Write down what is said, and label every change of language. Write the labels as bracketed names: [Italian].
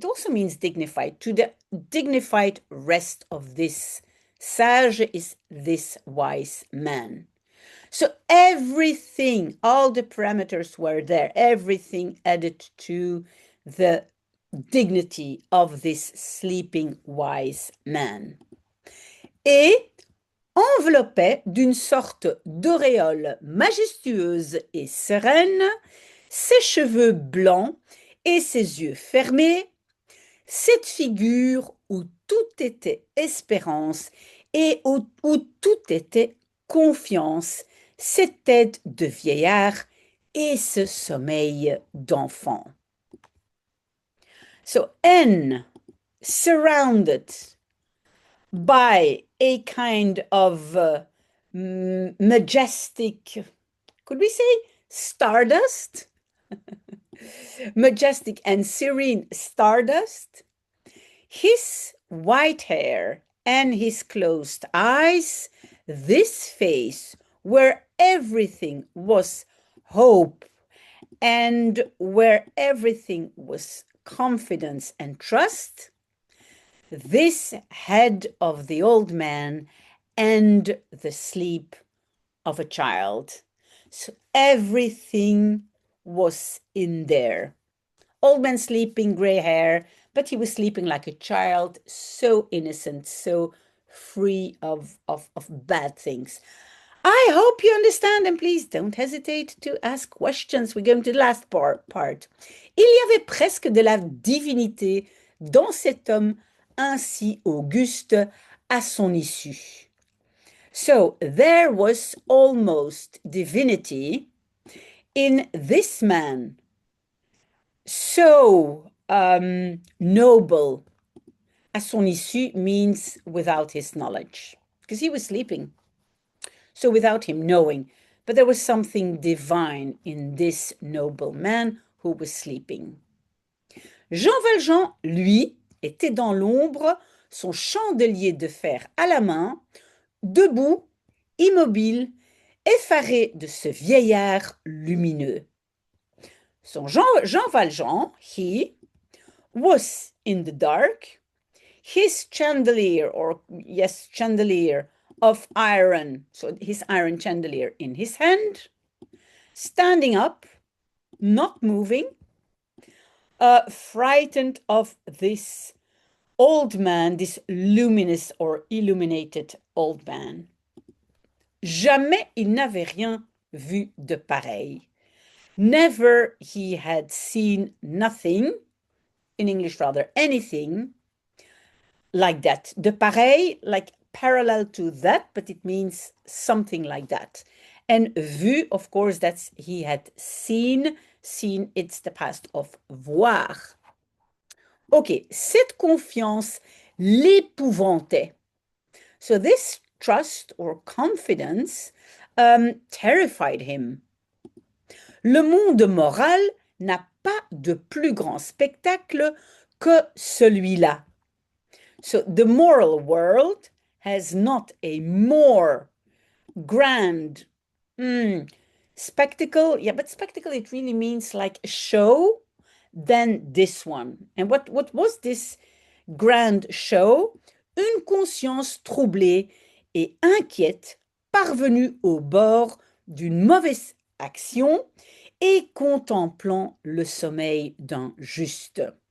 [English] It also means dignified, to the dignified rest of this sage is this wise man. So everything, all the parameters were there, everything added to the dignity of this sleeping wise man. [French] Et enveloppait d'une sorte d'auréole majestueuse et sereine ses cheveux blancs et ses yeux fermés, cette figure où tout était espérance et où tout était confiance, cette tête de vieillard et ce sommeil d'enfant. [English] So N, surrounded by a kind of majestic, could we say stardust? Majestic and serene stardust. His white hair and his closed eyes, this face where everything was hope and where everything was confidence and trust, this head of the old man and the sleep of a child. So everything was in there. Old man sleeping, gray hair, but he was sleeping like a child, so innocent, so free of bad things. I hope you understand, and please don't hesitate to ask questions. We're going to the last part. [French] Il y avait presque de la divinité dans cet homme ainsi auguste à son issue. [English] So there was almost divinity in this man, so noble. [French] À son issue [English] means without his knowledge, because he was sleeping. So without him knowing, but there was something divine in this noble man who was sleeping. [French] Jean Valjean, lui, était dans l'ombre, son chandelier de fer à la main, debout, immobile, effaré de ce vieillard lumineux. [English] So Jean Valjean, he was in the dark, his chandelier, or yes, chandelier of iron, so his iron chandelier in his hand, standing up, not moving, frightened of this old man, this luminous or illuminated old man. [French] Jamais il n'avait rien vu de pareil. [English] Never he had seen nothing, in English rather, anything like that. [French] De pareil, [English] like parallel to that, but it means something like that. And vu, of course, that's he had seen. Seen, it's the past of voir. [French] Ok, cette confiance l'épouvantait. [English] So this trust or confidence terrified him. [French] Le monde moral n'a pas de plus grand spectacle que celui-là. [English] So the moral world has not a more grand spectacle. Yeah, but spectacle, it really means like a show than this one. And what was this grand show? [French] Une conscience troublée et inquiète, parvenue au bord d'une mauvaise action et contemplant le sommeil d'un juste.